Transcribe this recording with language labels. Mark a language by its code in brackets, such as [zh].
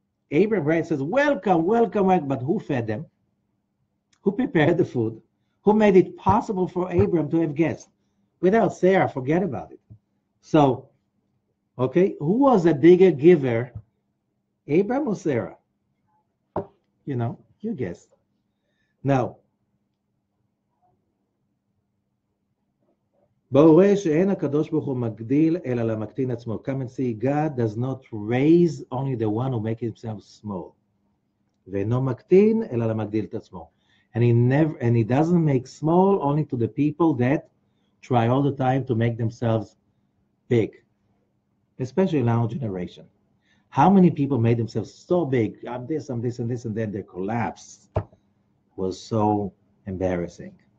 [en] Abraham says, welcome, but who fed them? Who prepared the food? Who made it possible for Abraham to have guests? Without Sarah, forget about it. So, okay, who was a bigger giver, Abraham or Sarah? You guess. [he] Now, בורא שאין הקדוש ברוך הוא מגדיל אלא למקטין עצמו. [en] Come and see, God does not raise only the one who makes himself small. [he] ואינו מקטין אלא למגדיל את עצמו. [en] And he doesn't make small only to the people that try all the time to make themselves big, especially in our generation. How many people made themselves so big? I'm this, and then their collapse was so embarrassing.